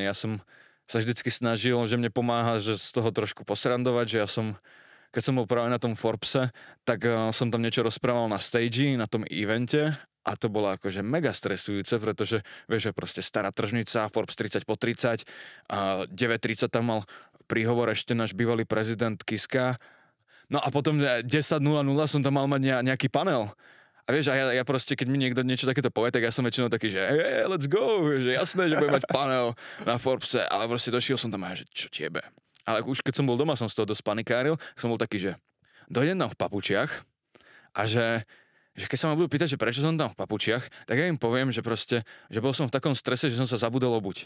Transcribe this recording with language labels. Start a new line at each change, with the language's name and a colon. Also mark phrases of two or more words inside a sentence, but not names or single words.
Slovak: Ja som sa vždycky snažil, že mne pomáha, že z toho trošku posrandovať, že ja som keď som bol práve na tom Forbese, tak som tam niečo rozprával na stage, na tom evente a to bolo akože mega stresujúce, pretože vieš, že proste stará tržnica, Forbes 30 po 30, a 9.30 tam mal príhovor ešte náš bývalý prezident Kiska, no a potom 10.00 som tam mal mať nejaký panel. A vieš, a ja proste, keď mi niekto niečo takéto povie, tak ja som väčšinou taký, že
English: hey, let's go,
Slovak: že jasné, že budem mať panel na Forbese, ale proste došiel som tam a že čo tiebe. Ale už keď som bol doma, som z toho dosť panikáril, som bol taký, že dojdem tam v papučiach a že keď sa ma budú pýtať, že prečo som tam v papučiach, tak ja im poviem, že proste, že bol som v takom strese, že som sa zabudol obuť.